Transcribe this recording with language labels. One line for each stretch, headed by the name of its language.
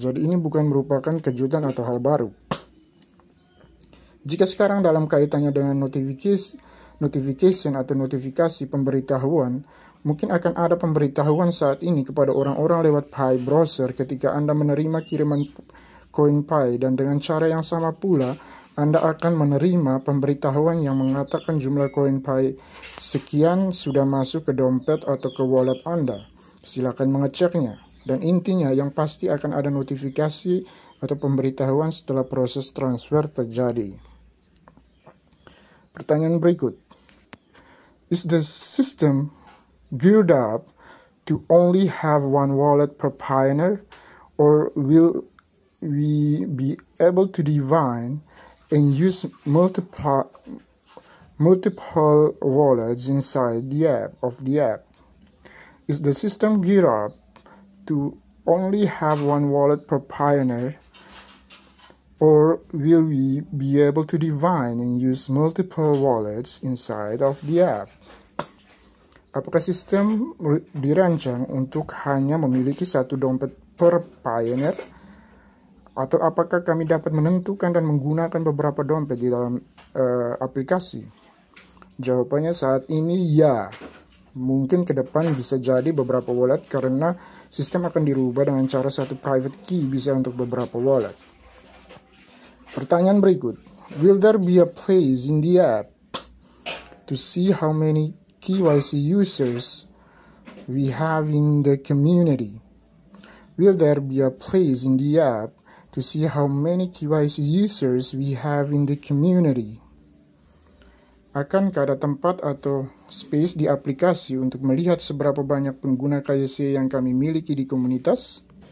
Indonesian: Jadi ini bukan merupakan kejutan atau hal baru. Jika sekarang dalam kaitannya dengan notification atau notifikasi pemberitahuan, mungkin akan ada pemberitahuan saat ini kepada orang-orang lewat Pi browser ketika Anda menerima kiriman koin Pi, dan dengan cara yang sama pula Anda akan menerima pemberitahuan yang mengatakan jumlah koin Pi sekian sudah masuk ke dompet atau ke wallet Anda. Silakan mengeceknya. Dan intinya yang pasti akan ada notifikasi atau pemberitahuan setelah proses transfer terjadi. Pertanyaan berikut.
English: Is the system geared up to only have one wallet per pioneer, or will we be able to divine and use multiple wallets inside the app? Is the system geared up to only have one wallet per pioneer, or will we be able to divine and use multiple wallets inside of the app?
Indonesian: Apakah sistem dirancang untuk hanya memiliki satu dompet per pioneer, atau apakah kami dapat menentukan dan menggunakan beberapa dompet di dalam aplikasi? Jawabannya saat ini ya. Mungkin ke depan bisa jadi beberapa wallet karena sistem akan dirubah dengan cara satu private key bisa untuk beberapa wallet. Pertanyaan berikut.
English: Will there be a place in the app to see how many KYC users we have in the community? Will there be a place in the app to see how many KYC users we have in the community?
Indonesian: Akankah ada tempat atau space di aplikasi untuk melihat seberapa banyak pengguna KYC yang kami miliki di komunitas?